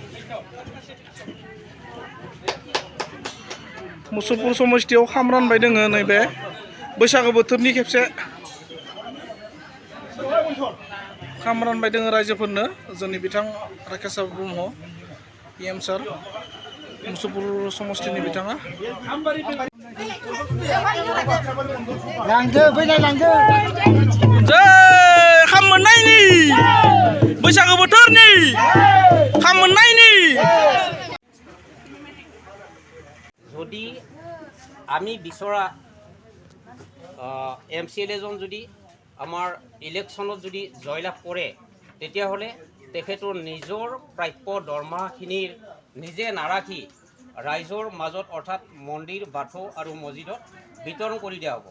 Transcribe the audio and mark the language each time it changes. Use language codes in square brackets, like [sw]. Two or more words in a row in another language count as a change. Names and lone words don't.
[brx] मुसलपुर समस्थियाव खाम रानबाय दोङो नैबे बैसागो बोथोरनि खेबसे खाम रानबाय दोङो रायजोफोरनो जोंनि बिथां राकेश ब्रह्म PM सार मुसलपुर समस्थिनि बिथाङा लांदो फैलाय लांदो जै खाम मोननायनि बैसागो बोथोरनि खाम मोननायनि [as] যদি আমি বিচৰা MCLA জন যদি আমাৰ ইলেকশ্যনত যদি জয়লাভ কৰে তেতিয়াহ'লে তেখেতৰ নিজৰ প্ৰাপ্য দৰমহাখিনিৰ নিজে নাৰাখি ৰাইজৰ মাজত অৰ্থাৎ মন্দিৰ বাথৌ আৰু মছজিদত বিতৰণ কৰি দিয়া হ'ব।